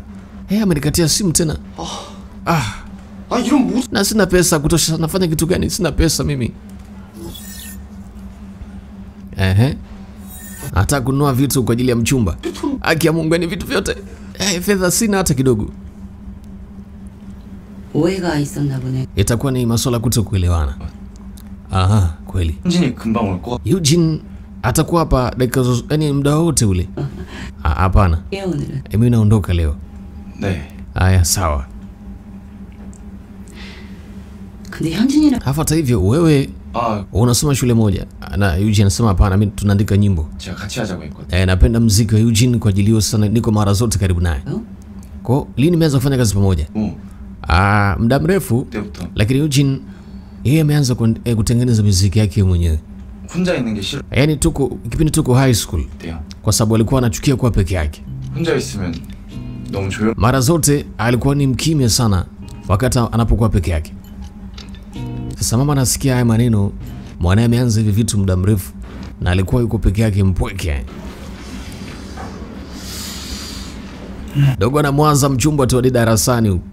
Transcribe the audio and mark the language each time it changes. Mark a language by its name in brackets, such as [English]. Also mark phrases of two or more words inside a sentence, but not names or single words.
[Swahili] Amenikatia simu tena. Na sina pesa kutosha. Nafanya kitu gani? Sina pesa mimi. Anataka kununua vitu kwa ajili ya mchumba. Haki ya Mungu, ni vitu vyote. Fedha sina hata kidogo. [Korean] 오해가 있었나 보네. [Swahili] Itakuwa ni masuala kutokuelewana. Aha, kweli. [Korean] 현진이 금방 올 거. [Swahili] Eugene atakuwa hapa dakika yani muda wote ule. Hapana. [Korean] 예, 오늘은. [Swahili] Mimi naondoka leo. [Korean] 네. [Swahili] Haya, sawa. [Korean] 근데 현진이랑 [Swahili] Hata hivyo wewe unasoma shule moja na Eugene anasema hapana, mimi tunaandika nyimbo. [Korean] 제가 같이 하자고 했거든. [Swahili] Napenda muziki wa Eugene kwa ajili hiyo sana, niko mara zote karibu naye. Kwa lini nimeanza kufanya kazi pamoja? Muda mrefu. Lakini Eugene yeye ameanza kutengeneza muziki yake mwenyewe. [Korean] 혼자 있는 게 싫어. [Swahili] Yaani kipindi tuko [English] high school. [Swahili] Kwa sababu alikuwa anachukia kuwa peke yake. [Korean] 혼자 있으면 너무 조용. [Swahili] Mara zote alikuwa ni mkimya sana wakati anapokuwa peke yake. Sasa mama anasikia haya maneno, mwanae ameanza hivi vitu muda mrefu na alikuwa yuko peke yake mpweke. Dogo anamwanza mchumba tu hadi darasani huko.